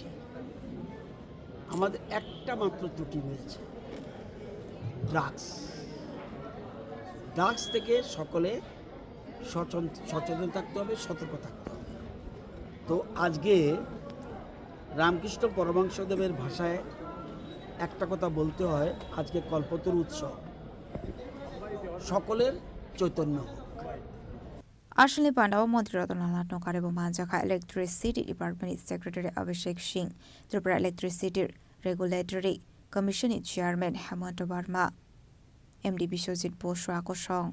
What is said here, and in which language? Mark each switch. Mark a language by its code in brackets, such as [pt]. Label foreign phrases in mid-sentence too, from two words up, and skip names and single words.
[bn] আমাদের একটা মাত্র ত্রুটি রয়েছে, ড্রাগস থেকে সকলে সচেতন থাকতে হবে, সতর্ক থাকতে হবে। তো আজকে রামকৃষ্ণ পরমহংসদেবের ভাষায় একটা কথা বলতে হয়, আজকে কল্পতরু উৎসব, সকলের চৈতন্য হোক। [trp] Ashley Pandao Montri Rotonalnar Nokarebo Manjaka [en] Electricity Department Secretary [trp] Abhishek Singh, Tripura Electricity Regulatory Commission Chairman Hemant Verma, MD Bishojit Boshwa Koshong.